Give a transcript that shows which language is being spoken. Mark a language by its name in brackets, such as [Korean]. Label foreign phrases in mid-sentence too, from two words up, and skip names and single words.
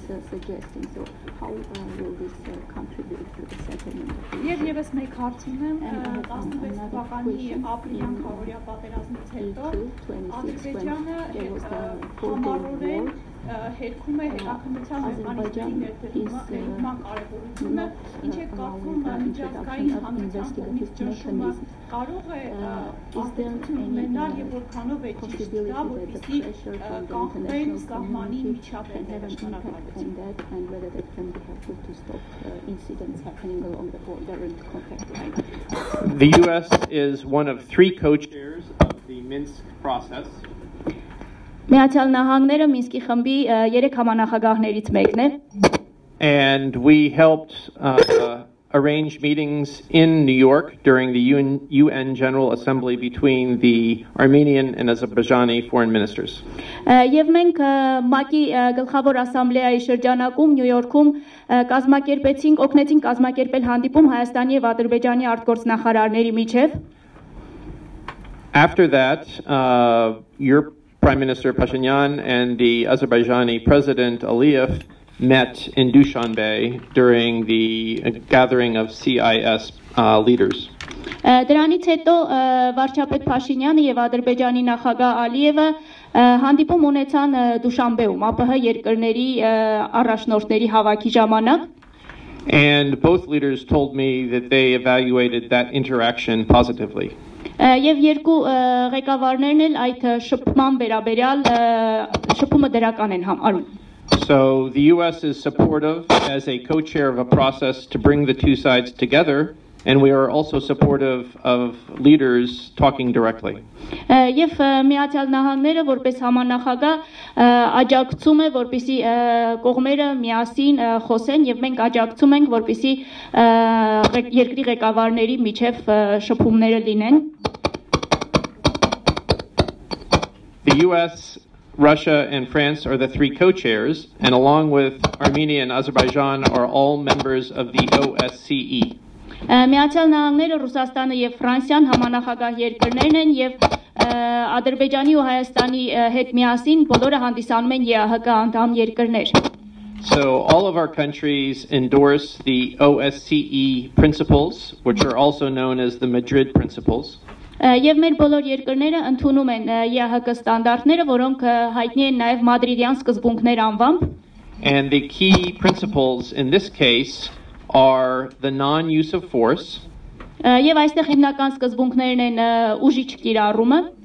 [Armenian] Եվ ևս մեկ հարց ունեմ, 16 թվականի ապրիլյան քարորիա պատերազմից հետո Ադրբեջանը համառորեն հերքում է հետաքննության մեխանիզմների ներդրման կարևորությունը, ինչ է կարծում միջազգային հանրության կողմից ճնշումը կարող է ազդեցություն ունենալ եւ որքանով է ճիշտ դա, որպեսզի կանխվեն սահմանի միջավայրերը [English] The U.S. is one of 3 co-chairs of the Minsk process. [Armenian] Միացյալ Նահանգները Մինսկի խմբի 3 համանախագահներից մեկն է։ [English] And we helped arrange meetings in New York during the UN General Assembly between the Armenian and Azerbaijani foreign ministers. [Armenian] Եվ մենք ՄԱԿ-ի գլխավոր ասամբլեայի շրջանակում Նյու Յորքում օգնեցինք կազմակերպել հանդիպում Հայաստանի եւ Ադրբեջանի արտգործնախարարների միջև։ [English] After that, your Prime Minister Pashinyan and the Azerbaijani President Aliyev met in Dushanbe during the gathering of CIS leaders. [Armenian] Դրանից հետո վարչապետ Փաշինյանը եւ Ադրբեջանի նախագահ Ալիևը հանդիպում ունեցան Դուշանբեում ԱՊՀ երկրների առաջնորդների հավաքի ժամանակ [English] And both leaders told me that they evaluated that interaction positively. [Armenian] Եվ երկու ղեկավարներն էլ այդ շփման վերաբերյալ շփումը դրական են համարում։ [English] So the US is supportive as a co-chair of a process to bring the two sides together, and we are also supportive of leaders talking directly. [Armenian] Եվ Միացյալ Նահանգները որպես համանախագահ աջակցում է, որպեսզի կողմերը միասին խոսեն եւ մենք աջակցում ենք, որպեսզի երկրի ղեկավարների միջև շփումները լինեն։ [English] The US, Russia, and France are the 3 co-chairs, and along with Armenia and Azerbaijan are all members of the OSCE. [Armenian] Միացյալ Նահանգները, Ռուսաստանը եւ Ֆրանսիան համանախագահ երկրներն են եւ Ադրբեջանի ու Հայաստանի հետ միասին բոլորը հանդիսանում են ԵԱՀԿ անդամ երկրներ։ [English] So all of our countries endorse the OSCE principles, which are also known as the Madrid principles. [Armenian] Եվ մեր բոլոր երկրները ընդունում են ԵԱՀԿ ստանդարտները, որոնք հայտնի են նաև Մադրիդյան սկզբունքներ անվամբ։ [English] And the key principles in this case are the non-use of force. [Armenian] Եվ այստեղ հիմնական սկզբունքներն են ուժի չկիրառումը,